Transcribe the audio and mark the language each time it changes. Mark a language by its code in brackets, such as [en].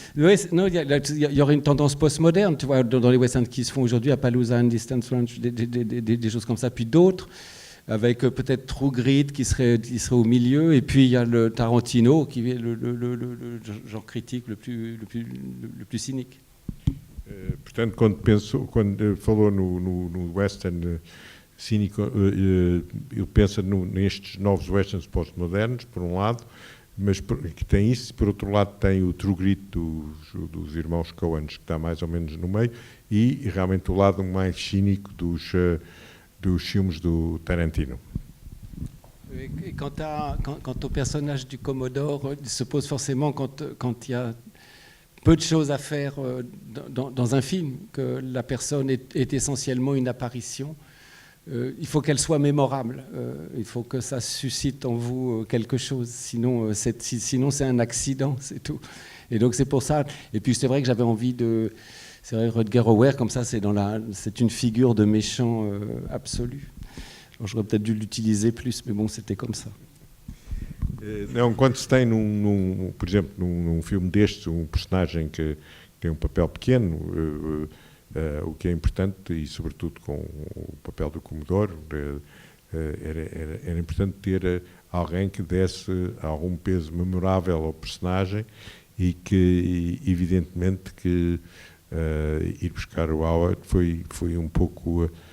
[fr] Oui, non, il y aurait une tendance postmoderne, tu vois, dans les westerns qui se font aujourd'hui, Appaloosa, In Distant Range, des choses comme ça, puis d'autres, avec peut-être True Grit qui serait au milieu, et puis il y a le Tarantino qui est le genre critique le plus cynique. [pt] Portanto, quando falou no western cínico, ele pensa nestes novos westerns pós-modernos, por um lado, mas que tem isso, por outro lado tem o True Grit dos irmãos Coen, que está mais ou menos no meio, e realmente o lado mais cínico dos films do Tarantino. [fr] Et quant au personnage du Commodore, il se pose forcément quand il y a peu de choses à faire dans un film, que la personne est essentiellement une apparition. Il faut qu'elle soit mémorable, il faut que ça suscite en vous quelque chose, sinon c'est un accident, c'est tout. Et donc c'est pour ça, et puis c'est vrai que j'avais envie de... C'est vrai, Rutger Hauer, comme ça, c'est une figure de méchant absolu. Alors, j'aurais peut-être dû l'utiliser plus, mais bon, c'était comme ça. [pt] Não, quando se tem, por exemplo, num filme destes, personagem que tem papel pequeno, o que é importante, e sobretudo com o papel do Commodore, era importante ter alguém que desse algum peso memorável ao personagem e que, evidentemente, que ir buscar o Howard foi um pouco